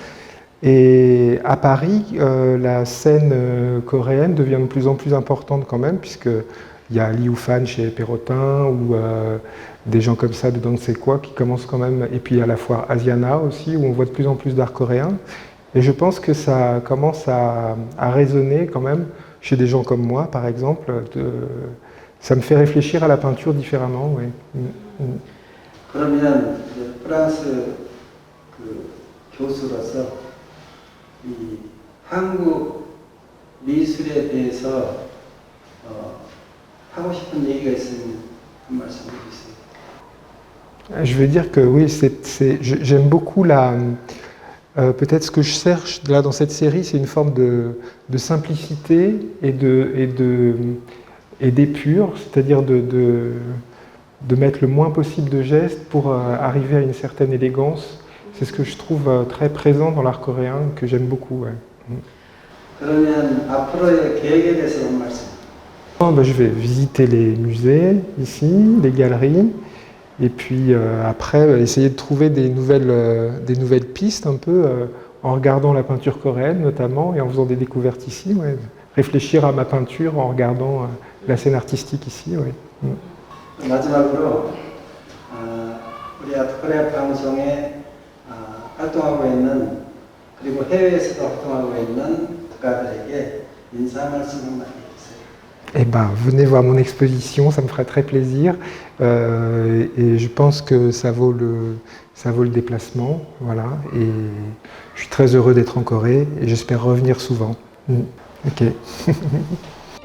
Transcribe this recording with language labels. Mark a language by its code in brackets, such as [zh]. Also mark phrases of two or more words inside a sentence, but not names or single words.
[fr] Et à Paris, la scène coréenne devient de plus en plus importante quand même, puisqu'il y a Liu Fan chez Perrotin, ou des gens comme ça de Dong Sekwa qui commencent quand même, et puis à la foire Asiana aussi, où on voit de plus en plus d'art coréen. Et je pense que ça commence à résonner quand même chez des gens comme moi, par exemple. Ça me fait réfléchir à la peinture différemment, oui. [ko] 그러면 프랑스 교수로서 이 한국 미술에 대해서 하고 싶은 얘기가 있으면 한 말씀 해주세요. [fr] Je veux dire que oui, j'aime beaucoup peut-être ce que je cherche là dans cette série, c'est une forme de simplicité et d'épure, c'est-à-dire de mettre le moins possible de gestes pour arriver à une certaine élégance. C'est ce que je trouve très présent dans l'art coréen, que j'aime beaucoup. Ouais. [ko] 그러면 앞으로의 계획에 대해서 한 말씀. [fr] Je vais visiter les musées ici, les galeries, et puis après essayer de trouver des nouvelles pistes un peu en regardant la peinture coréenne notamment et en faisant des découvertes ici. Ouais. Réfléchir à ma peinture en regardant la scène artistique ici. Ouais. [ko] 마지막으로 우리 아트코리아 방송에 활동하고 있는 그리고 해외에서도 활동하고 있는 작가들에게 인사 말씀 한마디 해주세요. [fr] Eh ben, venez voir mon exposition, ça me ferait très plaisir. Et je pense que ça vaut le déplacement. Voilà. Et je suis très heureux d'être en Corée et j'espère revenir souvent. Ok.